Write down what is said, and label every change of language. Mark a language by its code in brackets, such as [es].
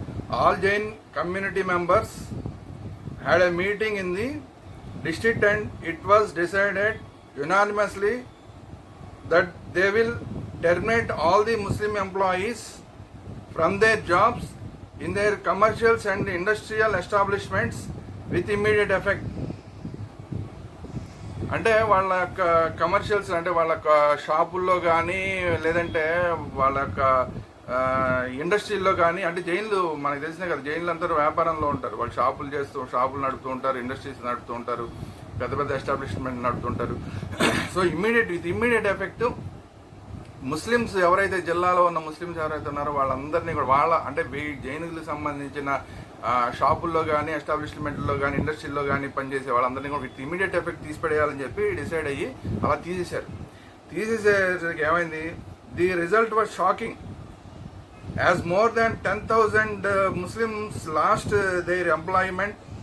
[en] All Jain community members had a meeting in the district and it was decided unanimously that they will terminate all the Muslim employees from their jobs in their commercials and industrial establishments with immediate effect. [te] అంటే వాళ్ళ యొక్క commercials అంటే వాళ్ళ యొక్క షాపుల్లో కానీ లేదంటే వాళ్ళ యొక్క ఇండస్ట్రీల్లో కానీ, అంటే జైన్లు మనకు తెలిసినా కదా, జైన్లు అందరూ వ్యాపారంలో ఉంటారు. వాళ్ళు షాపులు నడుపుతూ ఉంటారు, ఇండస్ట్రీస్ నడుపుతూ ఉంటారు, పెద్ద పెద్ద establishment నడుపుతుంటారు. [en] so with immediate effect [te] Muslims ఎవరైతే జిల్లాలో ఉన్న ముస్లిమ్స్ ఎవరైతే ఉన్నారో వాళ్ళందరినీ కూడా అంటే జైనులకు సంబంధించిన షాపుల్లో కానీ ఎస్టాబ్లిష్మెంట్లో కానీ ఇండస్ట్రీల్లో కానీ పనిచేసే వాళ్ళందరినీ కూడా విత్ ఇమ్మీడియట్ ఎఫెక్ట్ తీసిపడేయాలని చెప్పి డిసైడ్ అయ్యి అలా తీసేసరికి ఏమైంది, [en] The result was shocking. As more than 10,000 Muslims lost their employment.